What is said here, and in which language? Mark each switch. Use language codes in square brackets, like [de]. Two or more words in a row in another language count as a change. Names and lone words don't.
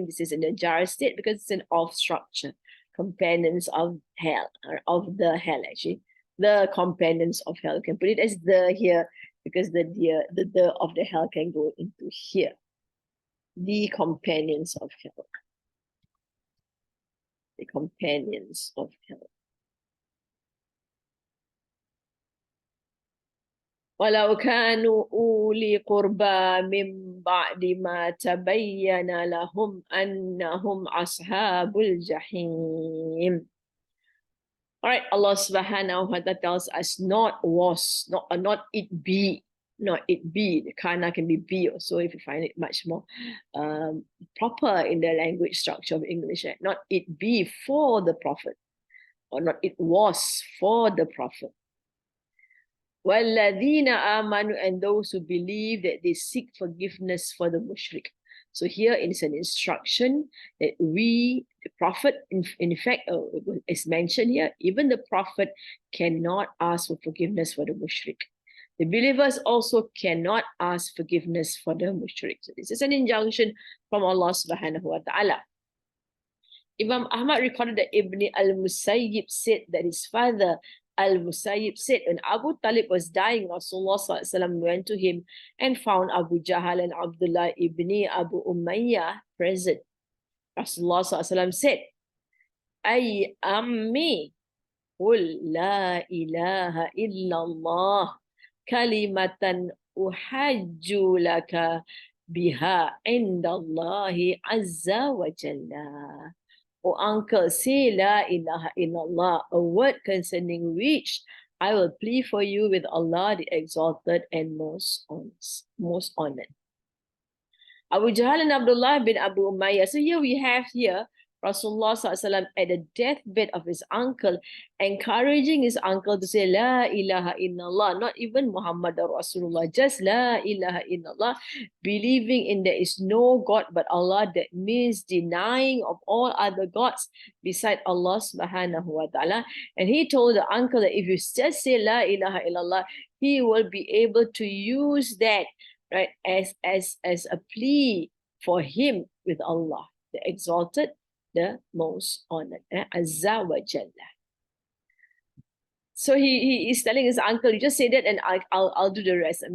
[en] This is in the jar state because it's an off structure. Companions of hell, or of the hell, actually. The companions of hell. You can put it as the here because the of the hell can go into here. The companions of hell. The companions of hell. [ar] ولو كانوا أولي قربى من بعد ما تبين لهم أنهم أصحاب الجحيم. [en] All right, [ar] الله سبحانه وتعالى [en] tells us not it be, The kana can be be also, if you find it much more proper in the language structure of English. Not it be for the prophet, or not it was for the prophet. [ar] وَالَّذِينَ آمَنُوا, [en] and those who believe, that they seek forgiveness for the mushrik. So here it's an instruction that we, the prophet, in fact, is mentioned here, even the prophet cannot ask for forgiveness for the mushrik. The believers also cannot ask forgiveness for the mushrik. So this is an injunction from [ar] الله سبحانه وتعالى. [en] Imam Ahmad recorded that Ibn al-Musayyib said that his father Al-Musayyib said, when Abu Talib was dying, Rasulullah SAW went to him and found Abu Jahal and Abdullah ibn Abu Umayyah present. Rasulullah SAW said, [ar] أي عم قل لا إله إلا الله كلمة أحاج لك بها عند الله عز وجل. [en] O uncle, say [ar] لا إله إلا الله, [en] a word concerning which I will plead for you with Allah, the exalted and most honored. Abu Jahl and Abdullah bin Abu Umayyah. So here we have Rasulullah SAW at the deathbed of his uncle, encouraging his uncle to say [ar] لا إله إلا الله, [en] not even [ar] محمد رسول الله, [en] just [ar] لا إله إلا الله, [en] believing in there is no God but Allah. That means denying of all other gods beside [ar] الله سبحانه وتعالى. [en] And he told the uncle that if you just say [ar] لا إله إلا الله, [en] he will be able to use that, right, as a plea for him with Allah, the exalted, the most honored, [ar] عز وجل. [en] So he is telling his uncle, you just say that and I'll do the rest.